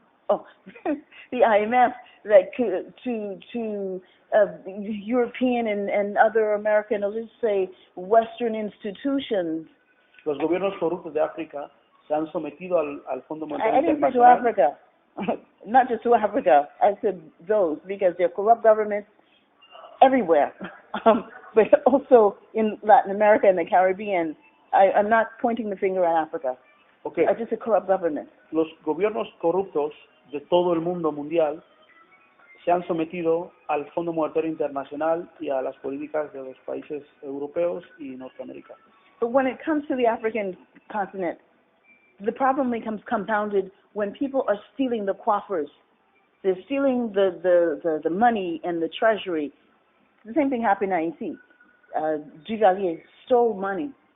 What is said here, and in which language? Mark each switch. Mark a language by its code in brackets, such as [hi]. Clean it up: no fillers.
[en] Oh, the IMF, that to European and other American, let's say, Western institutions. [es] Los gobiernos corruptos de África se han sometido al Fondo Monetario [en] I didn't say to [es] Internacional. [en] Africa, not just to Africa. I said those because they're corrupt governments everywhere, but also in Latin America and the Caribbean. I'm not pointing the finger at Africa. Okay. I just said corrupt government. [es] Los gobiernos corruptos de todo el mundo mundial se han sometido al Fondo Monetario Internacional y a las políticas de los países europeos y Norteamérica. [en] But when it comes to the African continent, the problem becomes compounded when people are stealing the coffers. They're stealing the money and the treasury. The same thing happened in Haiti. Duvalier stole money.